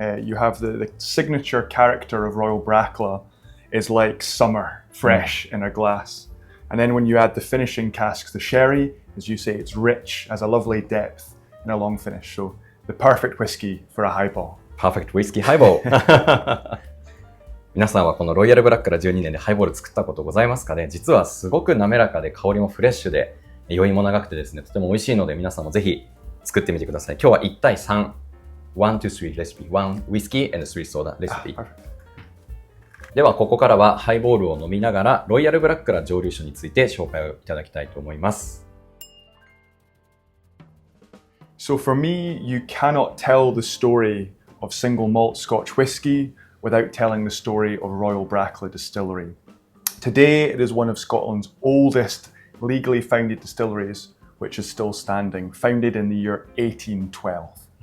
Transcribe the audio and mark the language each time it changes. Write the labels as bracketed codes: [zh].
[en] You have the signature character of Royal Brackla is like summer, fresh in a glass. And then when you add the finishing casks, the sherry, as you say, it's rich, has a lovely depth and a long finish. So the perfect whiskey for a highball. Perfect whiskey highball. [ja] 皆さんはこのロイヤルブラックから12年でハイボール作ったことございますかね。実はすごく滑らかで香りもフレッシュで、余韻も長くてですね、とても美味しいので皆さんもぜひ作ってみてください。今日は1対3、 [en] 1 to 3 [ja] レシピ、 [en] 1 whiskey and 3 soda [ja] レシピ。では、ここからはハイボールを飲みながら、ロイヤルブラックラ蒸留酒について紹介をいただきたいと思います。 [en] So for me, you cannot tell the story of single malt Scotch whisky without telling the story of Royal Brackla Distillery. Today, it is one of Scotland's oldest legally founded distilleries, which is still standing, founded in the year 1812.